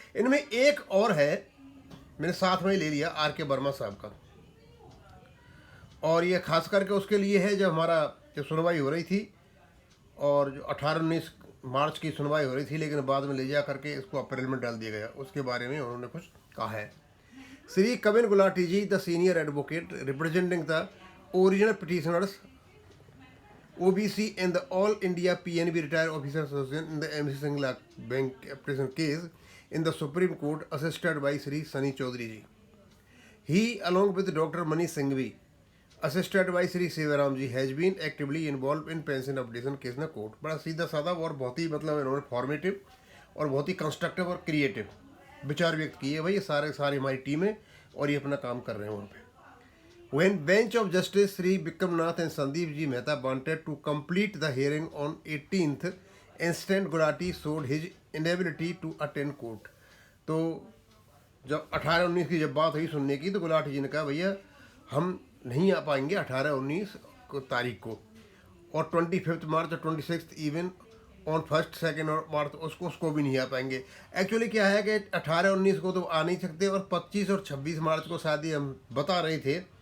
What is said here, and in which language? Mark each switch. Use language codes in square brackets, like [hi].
[hi] इनमें एक और है, मैंने साथ में ही ले लिया RK वर्मा साहब का। और ये खास करके उसके लिए है जब हमारा जो सुनवाई हो रही थी और जो 18-19 मार्च की सुनवाई हो रही थी, लेकिन बाद में ले जा करके इसको अप्रैल में डाल दिया गया। उसके बारे में उन्होंने कुछ कहा है। [en] Shri Kavin Gulati ji, the senior advocate representing the original petitioners OBC and the All India PNB Retired Officers Association in the MC Singla Bank application case in the Supreme Court, assisted by Sri Sunny Chaudhary ji. He, along with Dr. Mani Singhvi, assisted by Sri Sivaram ji, has been actively involved in pension updation case in the court. [hi] बड़ा सीधा साधा और बहुत ही मतलब इन्होंने formative और बहुत ही constructive और क्रिएटिव विचार व्यक्त किए। भाई ये सारी हमारी टीम है और ये अपना काम कर रहे हैं वहाँ पे। [en] When bench of Justice Sri Bikram Nath and Sandeep Ji Mehta wanted to complete the hearing on 18th, instant Gulati showed his inability to attend court. [hi] तो जब 18-19 की जब बात हुई सुनने की तो गुलाटी जी ने कहा भैया हम नहीं आ पाएंगे 18-19 को तारीख को, और 25 मार्च और 26 इवन ऑन 1, 2 और मार्च उसको भी नहीं आ पाएंगे। एक्चुअली क्या है कि 18-19 को तो आ नहीं सकते और 25 और 26 मार्च को शायद हम बता रहे थे।